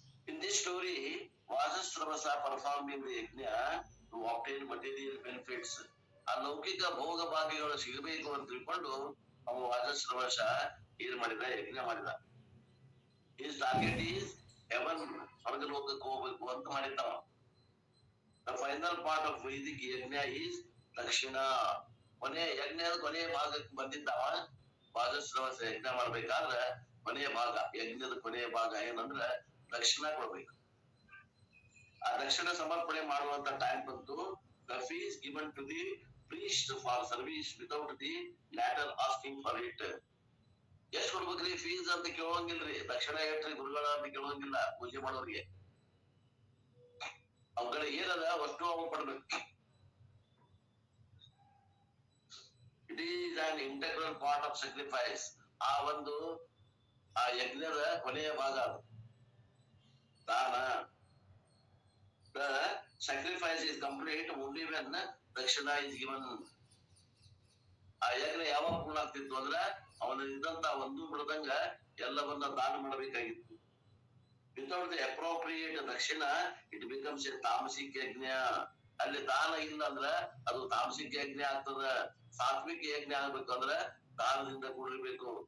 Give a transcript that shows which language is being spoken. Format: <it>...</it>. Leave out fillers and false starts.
<en>In this story, Vajasravasa performing the yajna to obtain material benefits.</en> <kn>ಆ ಲೌಕಿಕ ಭೋಗ ಭಾಗ್ಯಗಳು ಸಿಗಬೇಕು ಅಂತ ತಿಳ್ಕೊಂಡು ಅವ ವಾಜಸ್ರವಶ ಏನ್ ಮಾಡಿದ? ಯಜ್ಞ ಮಾಡಿದ.</kn> <en>His target is heaven,</en> <kn>ಸ್ವರ್ಗ ಲೋಕಕ್ಕೆ ಹೋಗ್ಬೇಕು ಅಂತ ಮಾಡಿದ್ದವ.</kn> <en>The final part of Vedic yajna is dakshina.</en> <kn>ಯಜ್ಞದ ಕೊನೆಯ ಭಾಗಕ್ಕೆ ಬಂದಿದ್ದವ ವಾಜಸ್ರವಶ ಯಜ್ಞ ಮಾಡ್ಬೇಕಾದ್ರೆ ಕೊನೆಯ ಭಾಗ, ಯಜ್ಞದ ಕೊನೆಯ ಭಾಗ ಏನಂದ್ರ ದಕ್ಷಿಣ ಕೊಡ್ಬೇಕು. ಆ ದಕ್ಷಿಣ ಸಮರ್ಪಣೆ ಮಾಡುವಂತ ಟೈಮ್ ಬಂತು.</kn> <en>The fees given to the priest for service without the latter asking for it.</en> <kn>ಎಷ್ಟ್ ಕೊಡ್ಬೇಕ್ರಿ ಫೀಸ್ ಅಂತ ಕೇಳೋಂಗಿಲ್ರಿ. ದಕ್ಷಿಣ ಎಷ್ಟ್ರಿ ಗುರುಗಳ ಅಂತ ಕೇಳೋಂಗಿಲ್ಲ. ಪೂಜೆ ಮಾಡೋರಿಗೆ ಅವ್ರ ಕಡೆ ಏನದ ಅಷ್ಟು ಅವ ಕೊಡ್ಬೇಕು.</kn> <en>It is an integral part of sacrifice.</en> <kn>ಆ ಯಜ್ಞದ ಕೊನೆಯ ಭಾಗ ಅದು ದಾನ.</kn> <en>The sacrifice is complete only when Dakshina is given.</en> <kn>ಆ ಯಜ್ಞ ಯಾವಾಗ ಪೂರ್ಣ ಆಗ್ತಿತ್ತು ಅಂದ್ರೆ ಅವನ ಇದ್ದಂತ ಒಂದು ಬಿಡದಂಗ ಎಲ್ಲವನ್ನ ದಾನ ಮಾಡಬೇಕಾಗಿತ್ತು.</kn> <en>Without the appropriate dakshina it becomes a tamasika yajna.</en> <kn>ಅಲ್ಲಿ ದಾನ ಇಲ್ಲ ಅಂದ್ರ ಅದು ತಾಮಸಿಕ ಯಜ್ಞ ಆಗ್ತದ. ಸಾತ್ವಿಕ ಯಜ್ಞ ಆಗ್ಬೇಕಂದ್ರ ದಾನದಿಂದ ಕೂಡಿರ್ಬೇಕು.</kn>